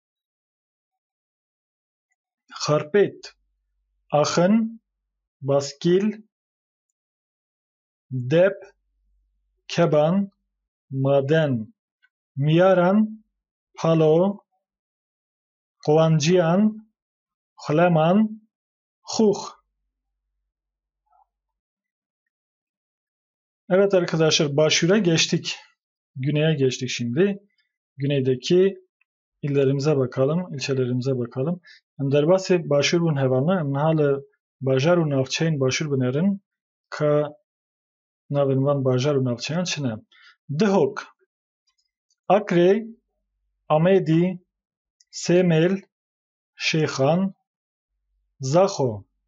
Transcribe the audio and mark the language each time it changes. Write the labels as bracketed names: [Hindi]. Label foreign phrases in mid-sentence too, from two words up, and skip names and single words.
[Turkish] Harpet Axın Baskil Dep Keban Maden Miyaran Palo Kovanciyan Xleman Xux Evet arkadaşlar başyura geçtik. Güneye geçtik şimdi. Güneydeki illerimize bakalım, ilçelerimize bakalım. [Kurdish] Em derbasê başûr bûn hevalna em niha li bajar û navçeyên başûr binerin ka navên van bajar û navçeyan çi ne? Dihok Akrê Amêdî Sêmêl Şêxan Zaxo